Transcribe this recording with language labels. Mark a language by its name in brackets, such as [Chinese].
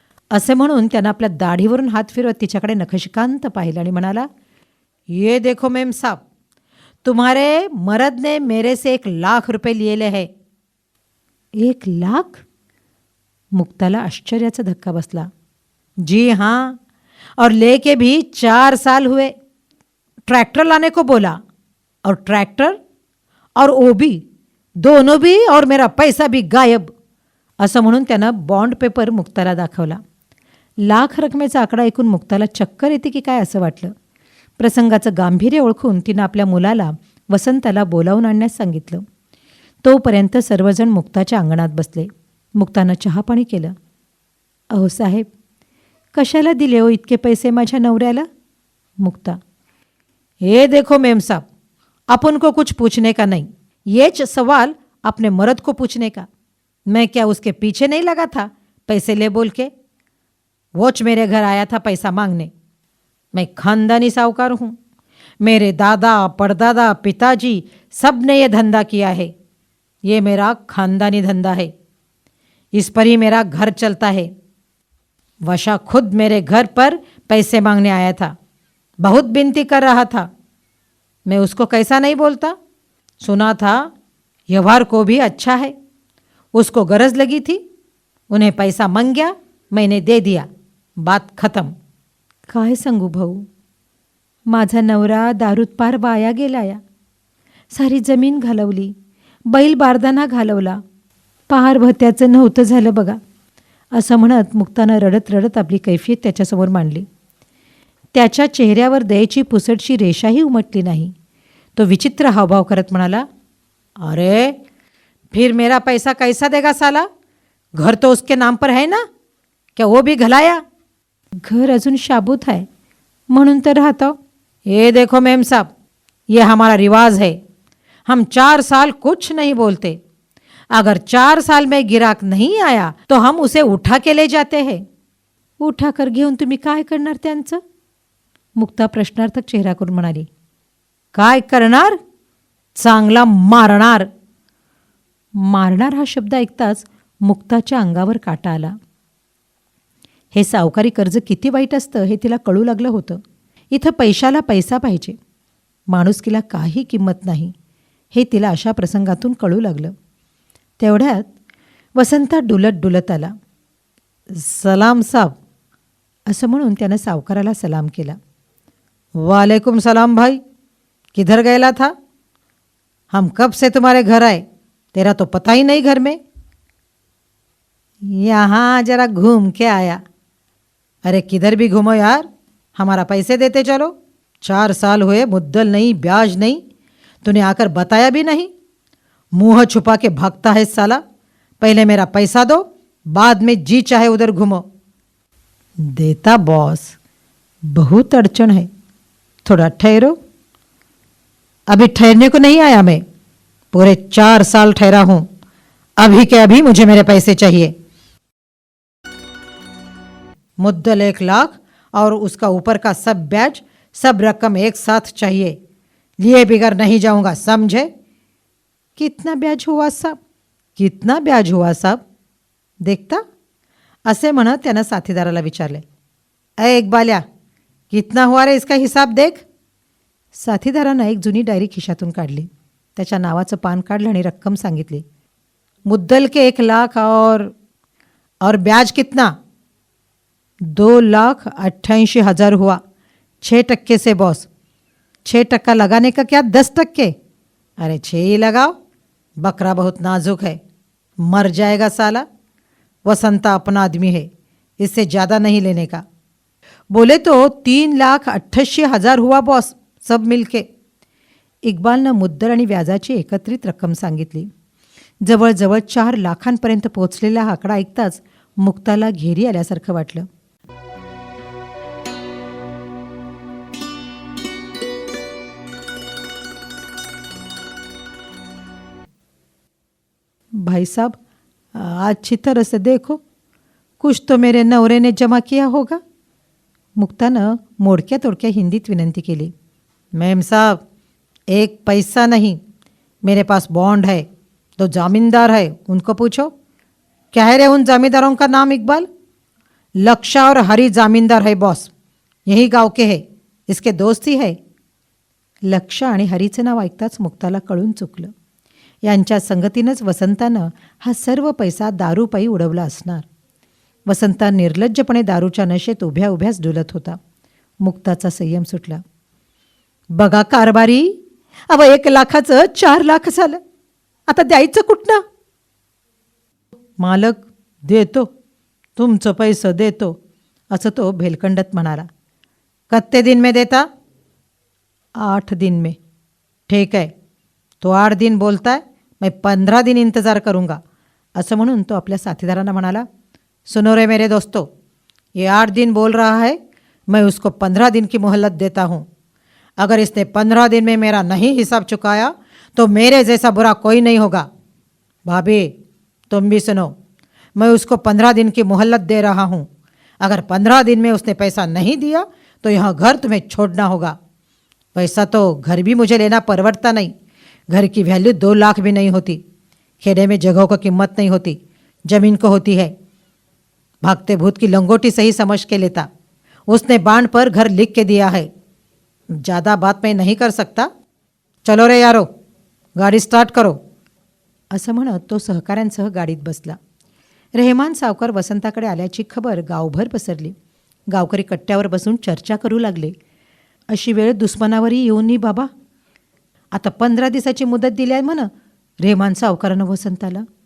[Marathi] असे म्हणून त्यानं आपल्या दाढीवरून हात फिरवत तिच्याकडे नखशिकांत पाहिलं आणि म्हणाला, [Hindi] ये देखो मेम साहब, तुम्हारे मर्द ने मेरे से 1 लाख रुपये लिएले है. 1 लाख? [Marathi] मुक्ताला आश्चर्याचा धक्का बसला. [Hindi] जी हाँ, और लेके भी 4 साल हुए. ट्रैक्टर लाने को बोला, और ट्रैक्टर और वो भी, दोनों भी, और मेरा पैसा भी गायब. [Marathi] असं म्हणून त्यानं बॉन्ड पेपर मुक्ताला दाखवला. लाख रकमेचा आकडा ऐकून मुक्ताला चक्कर येते की काय असं वाटलं. प्रसंगाचं गांभीर्य ओळखून तिनं आपल्या मुलाला वसंताला बोलावून आणण्यास सांगितलं. तोपर्यंत सर्वजण मुक्ताच्या अंगणात बसले. मुक्तानं चहापाणी केलं. अहो साहेब, कशाला दिले हो इतके पैसे माझ्या नवऱ्याला? [Hindi] मुक्ता, ये देखो मेम साहब, अपन को कुछ पूछने का नहीं, ये सवाल अपने मर्द को पूछने का. मैं क्या उसके पीछे नहीं लगा था पैसे ले बोल के? वोच मेरे घर आया था पैसा मांगने. मैं खानदानी साहूकार हूँ. मेरे दादा, परदादा, पिताजी सब ने ये धंधा किया है. ये मेरा खानदानी धंधा है. इस पर ही मेरा घर चलता है. वशा खुद मेरे घर पर पैसे मांगने आया था. बहुत विनती कर रहा था. मैं उसको कैसा नहीं बोलता. सुना था व्यवहार को भी अच्छा है. उसको गरज लगी थी, उन्हें पैसा मांग गया, मैंने दे दिया, बात खत्म. [Marathi] काय सांगू भाऊ, माझा नवरा दारूत पार वाया गेलाया. सारी जमीन घालवली, बैल बारदाना घालवला, पार भत्याचं नव्हतं झालं बघा. असं म्हणत मुक्तानं रडत रडत आपली कैफियत त्याच्यासमोर मांडली. त्याच्या चेहऱ्यावर दयेची पुसटशी रेषाही उमटली नाही. तो विचित्र हावभाव करत म्हणाला, [Hindi] अरे फिर मेरा पैसा कैसा देगा साला? घर तो उसके नाम पर है ना, क्या वो भी घलाया? [Marathi] घर अजून शाबूत है म्हणून तर राहतो. [Hindi] ये देखो मेम साहब, ये हमारा रिवाज है. हम 4 साल कुछ नहीं बोलते. अगर 4 साल में गिराक नहीं आया तो हम उसे उठा के ले जाते हैं. [Marathi] उठा कर घेऊन तुम्ही काय करणार त्यांचं? मुक्ता प्रश्नार्थक चेहरा करून म्हणाली, काय करणार? चांगला मारणार. मारणार हा शब्द ऐकताच मुक्ताच्या अंगावर काटा आला. हे सावकारी कर्ज किती वाईट असतं हे तिला कळू लागलं होतं. इथं पैशाला पैसा पाहिजे, माणुसकीला काही किंमत नाही हे तिला अशा प्रसंगातून कळू लागलं. तेवढ्यात वसंता डुलत डुलत आला. [Hindi] सलाम साहब, [Marathi] असं म्हणून त्यानं सावकाराला सलाम केला. [Hindi] वालेकुम सलाम भाई, किधर गया था? हम कब से तुम्हारे घर आए, तेरा तो पता ही नहीं घर में. यहाँ जरा घूम के आया. अरे किधर भी घूमो यार, हमारा पैसे देते चलो. 4 साल हुए, मुद्दल नहीं, ब्याज नहीं. तूने आकर बताया भी नहीं. मुंह छुपा के भागता है साला. पहले मेरा पैसा दो, बाद में जी चाहे उधर घूमो. देता बॉस, बहुत अड़चन है, थोड़ा ठहरो. अभी ठहरने को नहीं आया मैं, पूरे 4 साल ठहरा हूं, अभी के अभी मुझे मेरे पैसे चाहिए। मुद्दल 1 लाख और उसका ऊपर का सब ब्याज, सब रकम एक साथ चाहिए, लिए बिगर नहीं जाऊंगा, समझे? कितना ब्याज हुआ साहब? कितना ब्याज हुआ साहब? देखता, [Marathi] असे म्हणत त्यानं साथीदाराला विचारले. [Hindi] अय इकबाल्या, कितना हुआ रे, इसका हिसाब देख. [Marathi] साथीदारानं एक जुनी डायरी खिशातून काढली, त्याच्या नावाचं पान काढलं आणि रक्कम सांगितली. [Hindi] मुद्दल के 1 लाख और ब्याज कितना? 2,88,000 हुआ, 6% से बॉस. 6% लगाने का क्या 10%? अरे 6 ही लगाओ, बकरा बहुत नाजुक है, मर जाएगा साला. वसंता अपना आदमी है, इससे ज़्यादा नहीं लेने का. बोले तो 3,88,000 हुआ बॉस, सब मिलके. [Marathi] इक्बालनं मुद्दल आणि व्याजाची एकत्रित रक्कम सांगितली. जवळजवळ 4 लाखांपर्यंत पोहोचलेला हा आकडा ऐकताच मुक्ताला घेरी आल्यासारखं वाटलं. [Hindi] भाई साहब, अच्छी तरह से देखो, कुछ तो मेरे नवरे ने जमा किया होगा. [Marathi] मुक्तानं मोडक्या तोडक्या हिंदीत विनंती केली. [Hindi] मैम साहब, 1 पैसा नहीं, मेरे पास बॉन्ड है, 2 जामीनदार है, उनको पूछो. क्या है रे उन जामींदारों का नाम इकबाल? लक्षा और हरी जामीनदार है बॉस, यही गाव के है, इसके दोस्त ही है. [Marathi] लक्षा आणि हरीचं नाव ऐकताच मुक्ताला कळून चुकलं. यांच्या संगतीनंच वसंतानं हा सर्व पैसा दारूपायी उडवला असणार. वसंता निर्लज्जपणे दारूच्या नशेत उभ्या उभ्याच डुलत होता. मुक्ताचा संयम सुटला. बघा कारभारी, 1 लाखाचं 4 लाख झालं, आता द्यायचं कुठनं? मालक, देतो, तुमचं पैसं देतो, असं तो भेलकंडत म्हणाला. [Hindi] कत्ते दिन में देता? 8 दिन में. ठीक है, तो 8 दिन बोलता है, मैं 15 दिन इंतज़ार करूँगा, [Marathi] असं म्हणून तो आपल्या साथीदारांना म्हणाला. [Hindi] सुनो रे मेरे दोस्तों, ये 8 दिन बोल रहा है, मैं उसको 15 दिन की मोहलत देता हूँ. अगर इसने 15 दिन में मेरा नहीं हिसाब चुकाया तो मेरे जैसा बुरा कोई नहीं होगा. भाभी, तुम भी सुनो, मैं उसको 15 दिन की मोहलत दे रहा हूँ. अगर 15 दिन में उसने पैसा नहीं दिया तो यहाँ घर तुम्हें छोड़ना होगा. पैसा तो घर भी मुझे लेना परवड़ता नहीं, घर की वैल्यू 2 लाख भी नहीं होती. खेड़े में जगहों को कीमत नहीं होती, जमीन को होती है. भागते भूत की लंगोटी सही समझ के लेता. उसने बांड पर घर लिख के दिया है. ज़्यादा बात मैं नहीं कर सकता. चलो रे यारो, गाडी स्टार्ट करो, [Marathi] असं म्हणत तो सहकाऱ्यांसह गाडीत बसला. रेहमान सावकार वसंताकडे आल्याची खबर गावभर पसरली. गावकरी कट्ट्यावर बसून चर्चा करू लागले. अशी वेळ दुश्मनावरही येऊन नी बाबा. आता 15 दिवसाची मुदत दिली आहे म्हण रेहमान सावकारानं वसंताला.